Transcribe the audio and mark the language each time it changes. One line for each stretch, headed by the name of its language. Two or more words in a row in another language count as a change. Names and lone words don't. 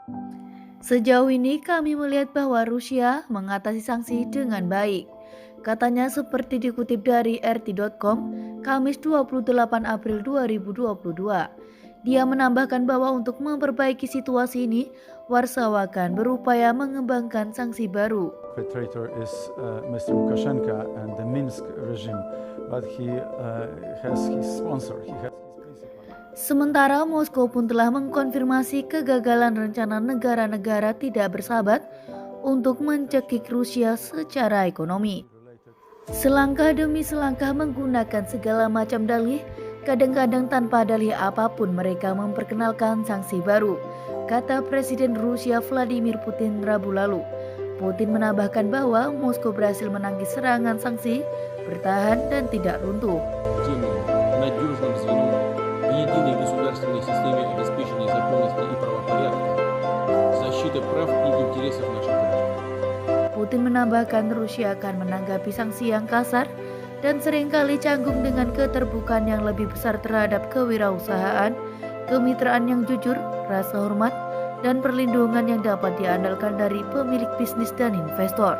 Indonesian: Sejauh ini kami melihat bahwa Rusia mengatasi sanksi dengan baik. Katanya seperti dikutip dari RT.com, Kamis 28 April 2022. Dia menambahkan bahwa untuk memperbaiki situasi ini, Warsawa akan berupaya mengembangkan sanksi baru.
English: Perpetrator is Mr. Lukashenko and the Minsk regime, but he has his sponsor, he has his principal.
Indonesian: Sementara Moskow pun telah mengkonfirmasi kegagalan rencana negara-negara tidak bersahabat untuk mencekik Rusia secara ekonomi. Selangkah demi selangkah menggunakan segala macam dalih, kadang-kadang tanpa dalih apapun mereka memperkenalkan sanksi baru, kata Presiden Rusia Vladimir Putin Rabu lalu. Putin menambahkan bahwa Moskow berhasil menangkis serangan sanksi, bertahan dan tidak runtuh.
Russian: Надежным звеном в единой государственной системе обеспечения законности и правопорядка, защиты прав и интересов наших граждан.
Indonesian: Putin menambahkan Rusia akan menanggapi sanksi yang kasar dan seringkali canggung dengan keterbukaan yang lebih besar terhadap kewirausahaan, kemitraan yang jujur, rasa hormat, dan perlindungan yang dapat diandalkan dari pemilik bisnis dan investor.